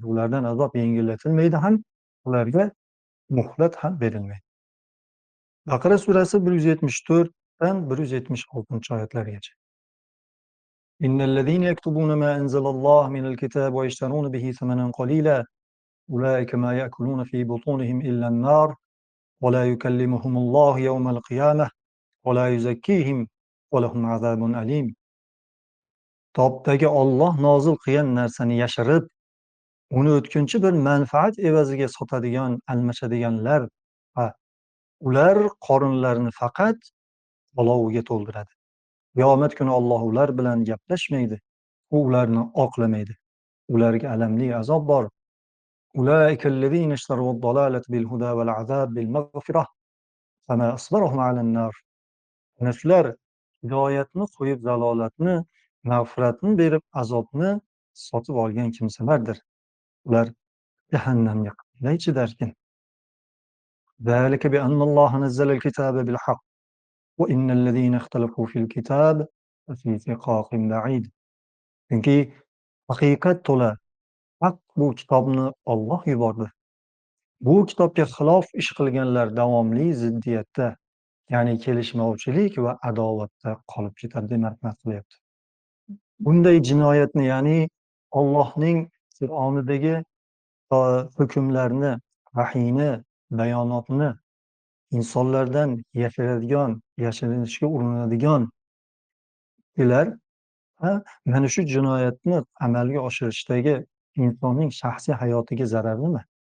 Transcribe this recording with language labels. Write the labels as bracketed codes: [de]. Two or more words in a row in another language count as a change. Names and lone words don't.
[uz] Ulardan azob yengillatılmaydi ham, ularga muhlat ham berilmaydi. Baqara surasi 174dan 176 oyatlargacha. [ar] إن الذين يكتمون ما أنزل الله من الكتاب ويشترون به ثمنا قليلا أولئك ما يأكلون في بطونهم إلا النار ولا يكلمهم الله يوم القيامة ولا يزكيهم ولهم عذاب أليم. [uz] Kitobdagi Olloh nozil qilgan narsani yashirib, uni o'tkinchi bir manfaat evaziga sotadigan, almashadiganlar, ha, ular qorinlarini faqat olovga to'ldiradi. Qiyomat kuni Alloh ular bilan gaplashmaydi, u ularni oqlamaydi. Ularga alamli azob bor. [ar] أولئك الذين اشتروا الضلالة بالهدى والعذاب بالمغفرة فما أصبرهم على النار. [uz] Ana shular hidoyatni qo'yib zalolatni, mag'firatni berib azobni sotib olgan kimsalardir. Ular jahannamga qanday chidarkin? [ar] ذلك بأن الله نزل الكتاب بالحق وإن الذين اختلفوا في الكتاب لفي شقاق بعيد. [uz] Chunki haqiqat to'la, haq bu kitobni Alloh yubordi. Bu kitobga xilof ish qilganlar davomli ziddiyatda, ya'ni kelishmovchilik va adovatda qolib ketadi deb marhamat qilyapti. Bunday jinoyatni, ya'ni Allohning Qur'onidagi hukmlarni, vahiyni, bayonotni insonlardan yashiradigan, yashirinishga urinadigan kishilar, mana shu jinoyatni amalga oshirishdagi insonning shaxsiy hayotiga zarar nima?